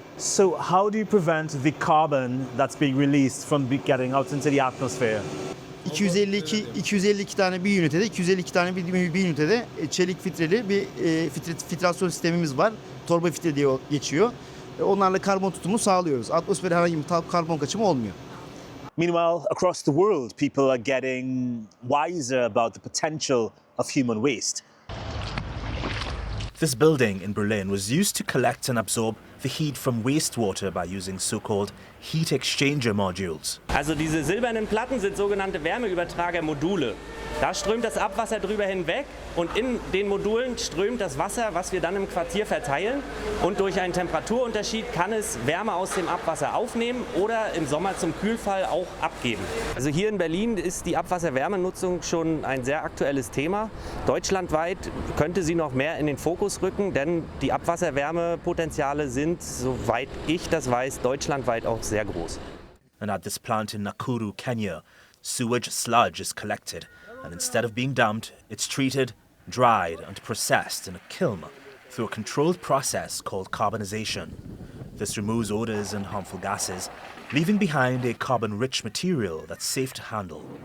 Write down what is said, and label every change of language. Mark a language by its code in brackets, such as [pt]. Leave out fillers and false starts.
[en] So how do you prevent the carbon that's being released from getting out into the atmosphere? [tr] 252 tane bir ünitede, 252 tane bir ünitede çelik filtreli bir filtrasyon sistemimiz var. Torba filtre diye geçiyor. Onlarla karbon tutumu sağlıyoruz. Atmosfere herhangi bir karbon kaçımı olmuyor. [en] Meanwhile, across the world, people are getting wiser about the potential of human waste. This building in Berlin was used to collect and absorb the heat from wastewater by using so-called heat exchanger modules. [de] Also diese silbernen Platten sind sogenannte Wärmeübertragermodule. Da strömt das Abwasser drüber hinweg und in den Modulen strömt das Wasser, was wir dann im Quartier verteilen. Und durch einen Temperaturunterschied kann es Wärme aus dem Abwasser aufnehmen oder im Sommer zum Kühlfall auch abgeben. Also hier in Berlin ist die Abwasserwärmenutzung schon ein sehr aktuelles Thema. Deutschlandweit könnte sie noch mehr in den Fokus rücken, denn die Abwasserwärmepotenziale sind, soweit ich das weiß, deutschlandweit auch sehr groß. [en] And at this plant in Nakuru, Kenya, sewage sludge is collected, and instead of being dumped, it's treated, dried and processed in a kiln through a controlled process called carbonization. This removes odors and harmful gases, leaving behind a carbon-rich material that's safe to handle.